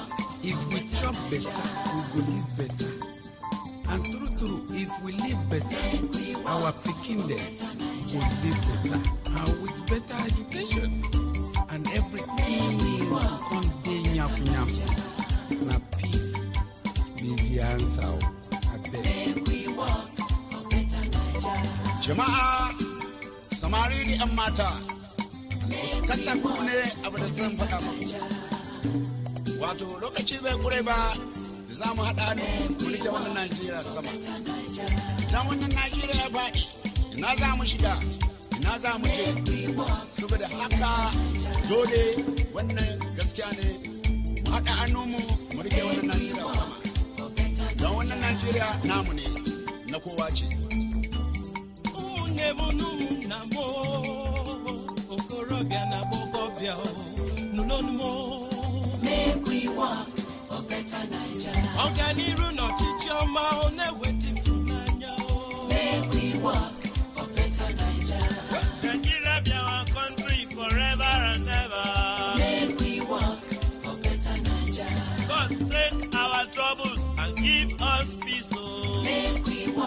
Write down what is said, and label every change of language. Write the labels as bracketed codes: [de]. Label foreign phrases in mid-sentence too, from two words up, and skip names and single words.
[pcm] If we chop better, we go live better. And true, if we live better, our pikin dem go live better. And with better education and everything will come dey nyafu. Na peace be the answer. Abeg. we work for better Naija. [ha] Jama'a, samari da 'yan mata, wasu kasa kuku ne abu da zan faɗa muku. Wato lokaci bai kure ba da za mu haɗa ne mu rike wannan Najeriya sama. Idan wannan Najeriya ya faɗi, ina za mu shiga, ina za mu je. Saboda haka dole wannan gaskiya ne mu haɗa hannunmu mu rike wannan Najeriya sama. Don wannan Najeriya namu ne, na kowa ce. [ig] Namo okorobịa na gbọgọbịa n'ụlọnumo. [pcm] Make we work for better Naija. [ig] Ọganiru n'ọchịchị ọma ọ na-eweta ịfụnanya. [pcm] Make we work for better Naija. Nigeria be our country forever and ever. Make we work for better Naija. God take our troubles and give us peace. Make we